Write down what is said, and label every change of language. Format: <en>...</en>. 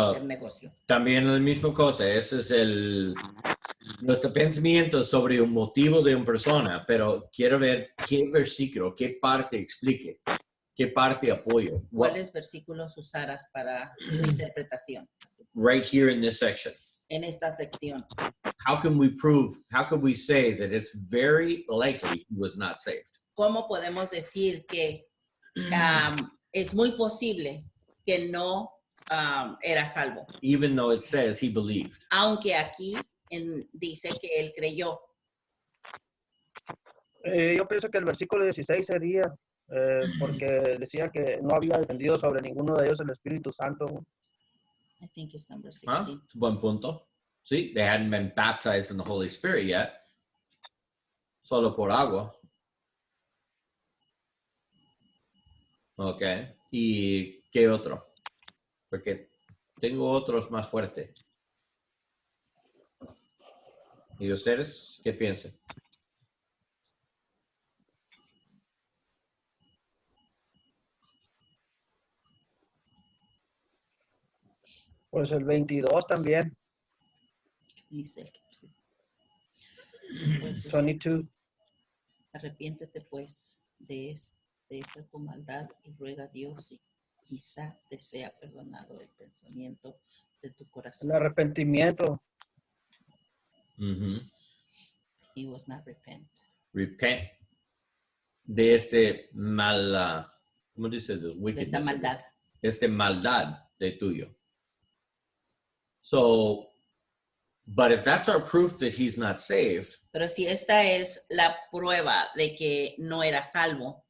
<es>Hacer negocio. también la misma cosa, ese es nuestro pensamiento sobre un motivo de una persona, pero quiero ver qué versículo, qué parte explique, qué parte apoya. ¿Cuáles versículos usarás para tu interpretación</es> <en>Right here in this section.</en> <es>en esta sección?</es> <en>How can we say that it's very likely he was not saved?</en> <es>¿Cómo podemos decir que es muy posible que no era salvo?</es> <en>Even though it says he believed.</en> <es>Aunque aquí dice que él creyó. Yo pienso que el versículo 16 sería, porque decía que no había descendido sobre ninguno de ellos el Espíritu Santo.</es> <en>think it's number ¿Ah? 16.</en> <es>Buen punto.</es> <en>Sí, they hadn't been baptized in the Holy Spirit yet.</en> <es>Solo por agua. Ok. ¿Y qué otro? Porque tengo otros más fuertes. ¿Y ustedes qué piensan? Pues el 22 también, Dice, pues, 22. arrepiéntete pues de esta tu maldad y ruega a Dios y quizá te sea perdonado el pensamiento de tu El corazón. arrepentimiento. Ujú.</es> <en>He was not repent.</en> <es>Repent de este ¿cómo dice? De esta</es> <en>Wickedness.</en> <es>maldad. Este maldad de tuyo.</es> <en>So, but if that's our proof that he's not saved,</en> <es>Pero si esta es la prueba de que no era salvo,</es>